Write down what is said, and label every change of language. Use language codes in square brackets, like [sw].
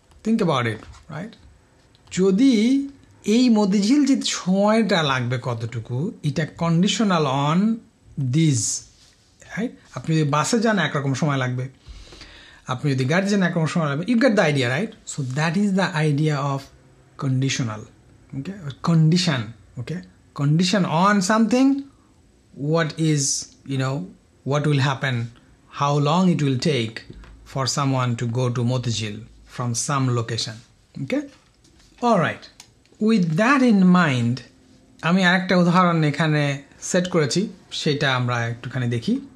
[en] Think about it, right? [bn] যদি এই মতিঝিল যে সময়টা লাগবে কতটুকু, এটা [en] Conditional on this, right? [bn] আপনি যদি বাসে যান একরকম সময় লাগবে, আপনি যদি গাড়ি যান একরকম সময় লাগবে। [en] You get the idea, right? So that is the idea of conditional, okay? Condition, okay? Condition on something, what is, what will happen, how long it will take for someone to go to Motijil from some location, okay? All right, with that in mind, [bn] আমি আরেকটা উদাহরণ এখানে set করেছি, সেটা আমরা একটুখানি দেখি।